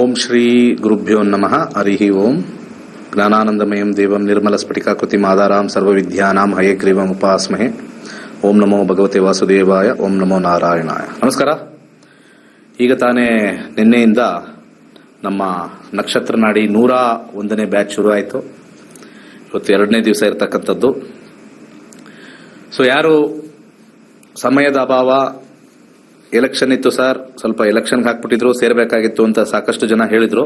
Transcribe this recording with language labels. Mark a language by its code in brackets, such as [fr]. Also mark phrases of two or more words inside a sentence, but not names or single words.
[sa] ಶ್ರೀ ಗುರುಭ್ಯೋ ನಮಃ. ಹರಿ ಓಂ. ಜ್ಞಾನಾನಂದಮಯಂ ದೇವಂ ನಿರ್ಮಲಸ್ಫಟಿಕಾಕೃತಿಂ ಆಧಾರಾಂ ಸರ್ವವಿದ್ಯಾನಾಂ ಹಯಗ್ರೀವಮುಪಾಸ್ಮಹೇ. ಓಂ ನಮೋ ಭಗವತೆ ವಾಸುದೇವಾಯ. ಓಂ ನಮೋ ನಾರಾಯಣಾಯ. ನಮಸ್ಕಾರ. [kn] ಈಗ ತಾನೇ ನಿನ್ನೆಯಿಂದ ನಮ್ಮ ನಕ್ಷತ್ರ ನಾಡಿ 101ನೇ ಬ್ಯಾಚ್ ಶುರು ಆಯಿತು. ಇವತ್ತು 2ನೇ ದಿವಸ ಇರತಕ್ಕಂಥದ್ದು. ಸೊ ಯಾರು ಸಮಯದ ಅಭಾವ, ಎಲೆಕ್ಷನ್ ಇತ್ತು ಸರ್, ಸ್ವಲ್ಪ ಎಲೆಕ್ಷನ್ಗೆ ಹಾಕ್ಬಿಟ್ಟಿದ್ರು, ಸೇರಬೇಕಾಗಿತ್ತು ಅಂತ ಸಾಕಷ್ಟು ಜನ ಹೇಳಿದ್ರು.